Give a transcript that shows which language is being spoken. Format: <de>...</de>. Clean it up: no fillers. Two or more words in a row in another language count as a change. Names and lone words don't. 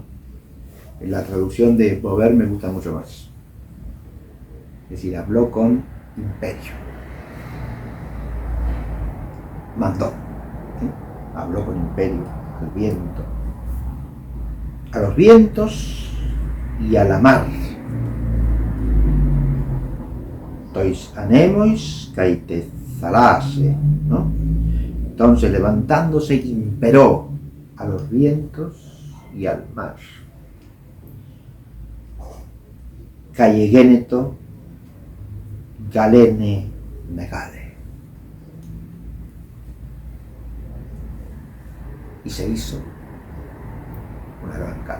<es>La traducción de Bover me gusta mucho más. Es decir, habló con imperio. Mandó. ¿Sí? Habló con imperio al viento. A los vientos y a la mar.</es> <el>Τοῖς ἀνέμοις καὶ τῇ θαλάσσῃ,</el> <es>¿no? Entonces, levantándose, imperó a los vientos y al mar.</es> <el>Καὶ ἐγένετο γαλήνη μεγάλη.</el> <es>Y se hizo una gran calma.</es>